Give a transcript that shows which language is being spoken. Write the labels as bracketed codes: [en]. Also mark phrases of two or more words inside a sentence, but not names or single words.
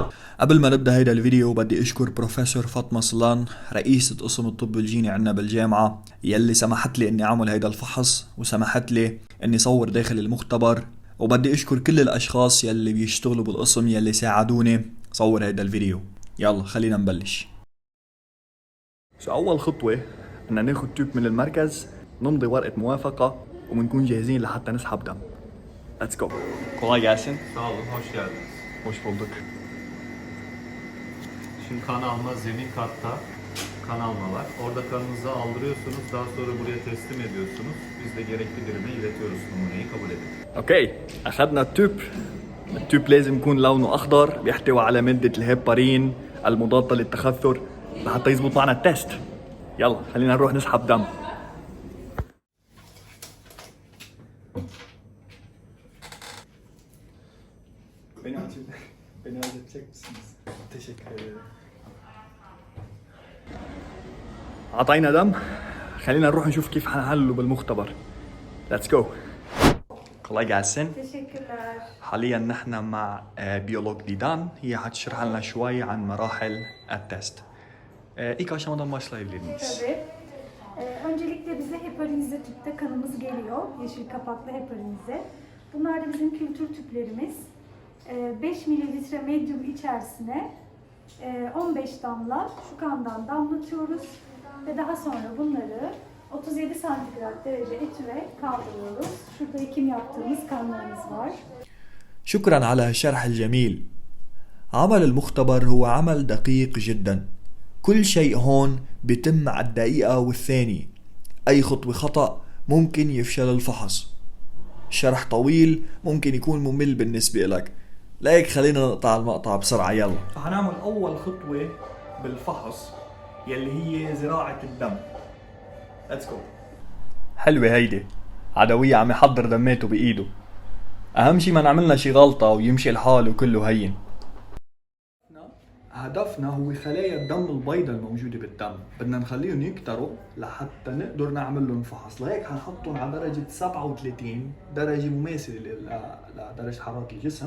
[ar] قبل ما نبدأ هيدا الفيديو بدي اشكر بروفيسور فاطمة صلان رئيسة قسم الطب الجيني عنا بالجامعة، يلي سمحت لي اني اعمل هيدا الفحص وسمحت لي اني صور داخل المختبر. وبدي اشكر كل الاشخاص يلي بيشتغلوا بالقسم يلي ساعدوني صور هيدا الفيديو. يلا خلينا نبلش. اول خطوة بدنا ناخد تيوب من المركز، نمضي ورقة موافقة وبنكون جاهزين لحتى نسحب دم. [en] Let's go. [tr] Kolay gelsin. Sağ olun, hoş geldiniz. Hoş bulduk. Şimdi kan alma zemin katta kan alma var. Orada kanınızı aldırıyorsunuz, daha sonra buraya teslim ediyorsunuz. Biz de gerekli birine iletiyoruz numuneyi, kabul edin. [ar] اوكي، اخذنا التوب. التوب لازم يكون لونه اخضر، بيحتوي على مادة الهيبارين المضادة للتخثر لحتى يزبط معنا التست. يلا خلينا نروح نسحب دم. [tr] Beni özetecek misiniz? Teşekkür ederim. [ar] أعطينا دم، خلينا نروح نشوف كيف حنحلله بالمختبر. [en] Let's go. [tr] kolay gelsin. Teşekkürler. [ar] حاليا نحن مع بيولوج ديدان، هي حتشرح لنا شوي عن مراحل التست. [tr] İlk aşamadan başlayabilir miyiz? Tabii. Öncelikle bize heparinize tüpte kanımız geliyor. Yeşil kapaklı heparinize. Bunlar da bizim kültür tüplerimiz. 5 mililitre medyum içerisine 15 damla şu kandan damlatıyoruz. Ve daha sonra bunları 37 santigrat derece etüre kaldırıyoruz. Şurada ekim yaptığımız kanlarımız var. [ar] شكرا على هالشرح الجميل. عمل المختبر هو عمل دقيق جدا. كل شيء هون بيتم على الدقيقة والثانية. أي خطوة خطأ ممكن يفشل الفحص. الشرح طويل ممكن يكون ممل بالنسبة لك، لهيك خلينا نقطع المقطع بسرعة. يلا هنعمل أول خطوة بالفحص يلي هي زراعة الدم. [en] Let's go. [ar] حلوة هيدي. عدوية عم يحضر دماته بإيده. أهم شي ما نعملنا شي غلطة ويمشي الحال وكله هين. هدفنا هو خلايا الدم البيضاء الموجودة بالدم، بدنا نخليهم يكتروا لحتى نقدر نعمل لهم فحص. لهيك حنحطهم على درجة 37 درجة مماثلة لدرجة حرارة الجسم.